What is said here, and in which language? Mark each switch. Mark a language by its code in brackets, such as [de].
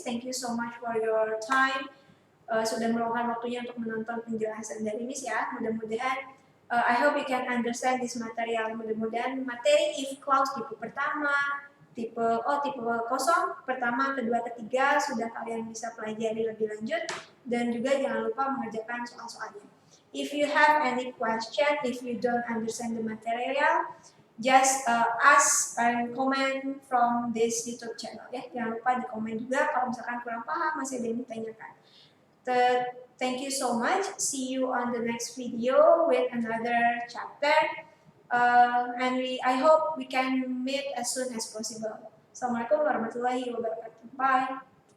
[en] Thank you so much for your time. [id] Sudah meluangkan waktunya untuk menonton penjelasan dari Miss ya. [en] Mudah-mudahan I hope you can understand this material. [id] Mudah-mudahan materi if clause tipe pertama, tipe kosong, pertama, kedua, ketiga sudah kalian bisa pelajari lebih lanjut, dan juga jangan lupa mengerjakan soal-soalnya. [en] If you have any question, if you don't understand the material, just ask and comment from this YouTube channel ya. [id] Jangan lupa di komen juga kalau misalkan kurang paham, masih ada yang ditanyakan. [en] Thank you so much. See you on the next video with another chapter. And I hope we can meet as soon as possible. [ar] Assalamualaikum warahmatullahi wabarakatuh. [en] Bye.